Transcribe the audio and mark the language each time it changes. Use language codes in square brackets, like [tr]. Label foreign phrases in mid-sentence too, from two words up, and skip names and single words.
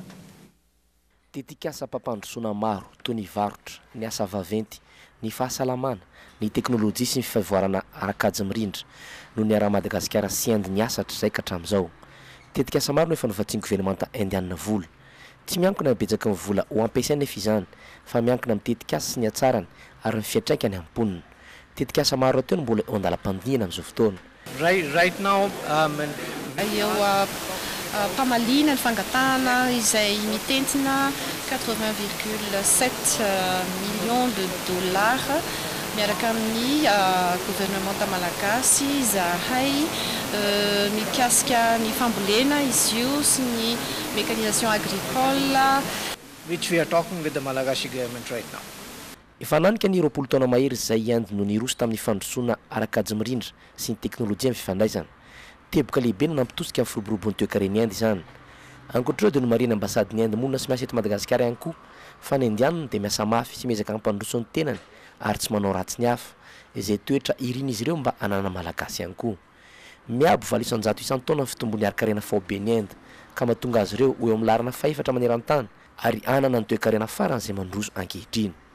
[mg] Tetikasa pampandrosoana maro toy ny varotra ny asa vaventy ny fahasalamana ny teknôlôjia sy ny fivoarana arakajy mirindra no ny ara Madagasikara sy Inde ny asa hatr'izay ka hatramin'izao tetikasa maro no efa novatsiany gouvernemanta indiana vola tsy miankina betsaka ny vola ho ampiasaina nefa izany fa miankina amin'ny tetikasa sy ny hatsarany ary ny fiatraikany amponina tetikasa maro ateo no mbola eo andalam-pandiniana amin'izao fotoana [en] right now [mg] eo pamalina ny fangatahana izay mitentina 80,7 [fr] millions de dollars [mg] miaraka amin'ny gouvernement malagasy zahay mikasika ny fambolena izy io sy ny [fr] mécanisation agricole [en] which we are talking with the Malagasy government right now. [mg] Efa nanika ny roapolo taona mahery izay Inde no niroso tamin'ny fandrosoana arakajy mirindra sy ny teknôlôjia amin'ny fifandraisana teboka lehibe no nampitosika amin'ny firoborobon'ny toe-karen'i Inde izany ankoatr'ireo dia no marina ambasadin'i Inde monina sy miasa eto Madagasikara ihany koa fa ny indiana dia miasa mafy sy miezaka hampandroso ny tenany ary tsy manao ratsy ny hafa izay toetra irina izy ireo mba anana malagasy ihany koa miabo valisan-jato isan-taona ny fitombony ari-karena faoben'ny Inde ka mahatonga azy ireo ho eo amin'ny larana faefatra maneran-tany ary anana ny toe-karena faran'izay mandroso ankehitriny.